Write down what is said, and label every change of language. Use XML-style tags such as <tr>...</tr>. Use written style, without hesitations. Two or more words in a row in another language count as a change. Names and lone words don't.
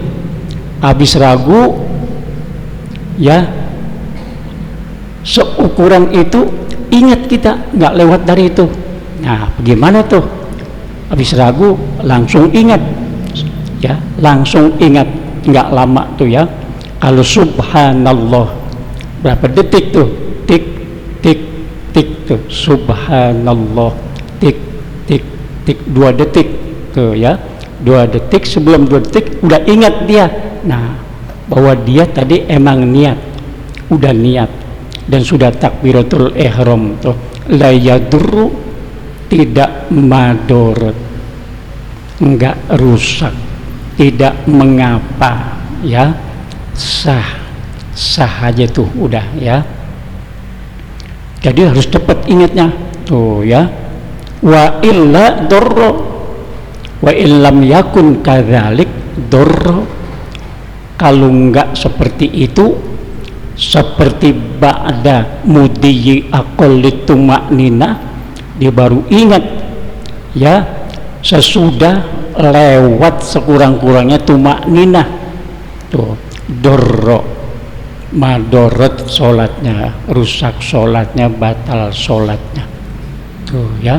<id>Habis ragu ya, seukuran itu ingat kita, nggak lewat dari itu. Nah bagaimana tuh? Habis ragu langsung ingat ya, langsung ingat, nggak lama tuh ya. Kalau subhanallah berapa detik tuh? Tik tik tik tuh, subhanallah, tik tik tik, 2 detik tuh ya, 2 detik. Sebelum 2 detik udah ingat dia, nah bahwa dia tadi emang niat, udah niat dan sudah</id> <ar>takbiratul ihram</ar> <id>tuh.</id> <ar>La yadurru,</ar> <id>tidak madorot, enggak rusak, tidak mengapa ya, sah aja tuh udah ya. Jadi harus cepat ingatnya tuh ya.</id> <ar>Wa illa dorro, wa illam yakun kadzalik dorro,</ar> <id>kalau enggak seperti itu, seperti ba'da</id> <ar>mudiyyi aqallit tuma'ninah,</ar> <id>dia baru ingat ya, sesudah lewat sekurang-kurangnya tumakninah tuh, dorro madorot sholatnya, rusak sholatnya, batal sholatnya tuh ya.</id>